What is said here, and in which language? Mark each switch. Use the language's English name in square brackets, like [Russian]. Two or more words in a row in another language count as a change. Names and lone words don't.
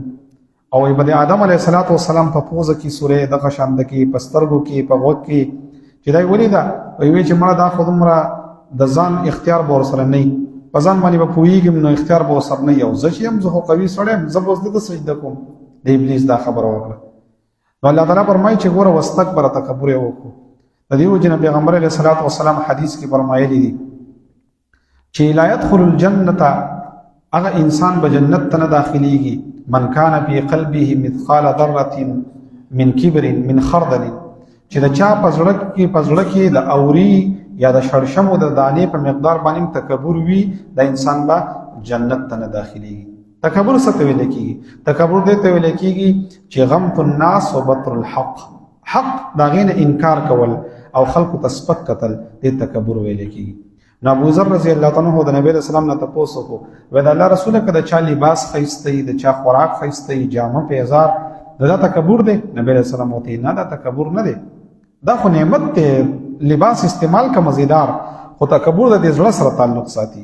[Pashto] او به د آدم [Arabic] علیه الصلاة والسلام [Pashto] په پوزه کې سورې دغه شانده کې، په سترګو کې، په غوږ کې چې دا یې ولې ده وایي چې مړه دا خو دومره د ځان اختیار به ورسره نه وي، په ځان باندې به پوهېږم نو اختیار به ورسره نه وي. او زه چې یم زه خو قوي سړی یم، زه به اوس ده ته سجده کوم. د ابلیس دا خبره وکړه. نو الله تعالی فرمایي چې ګوره واستکبره، تکبر یې وکړو. د دې وجې نه پیغمبر [Arabic] علیه الصلاة والسلام [Pashto] حدیث کې فرمایلی دي چې [Arabic] لا يدخل الجنة، [Pashto] هغه انسان به جنت ته نه داخلېږي [Arabic] من کان فی قلبه مثقال ذرة من کبر [Pashto] من خردل، چې د چا په زړه کې د اوري یا د شړشمو د دانې په مقدار باندې تکبر وي، د انسان به جنت ته نه داخلېږي. تکبر څه ته ویل کېږي؟ تکبر دې ته ویل کېږي چې [Arabic] غمط الناس و بطر الحق، [Pashto] حق د هغې نه انکار کول او خلکو ته سپک کتل، دې تکبر ویل کېږي. نو ابوذر [Arabic] رضی الله تعالی عنہ [Pashto] د نبی [Arabic] علیہ السلام [Pashto] نه تپوس وکړو، وایي د الله رسوله که د چا لباس ښایسته وي، د چا خوراک ښایسته وي، جامه پیزار دا تکبر دی؟ نبی [Arabic] علیہ السلام [Pashto] وته نه دا تکبر نه دی، دا خو نعمت دی، لباس استعمال کا مزیدار، خو تکبر د زړه سره تعلق ساتي.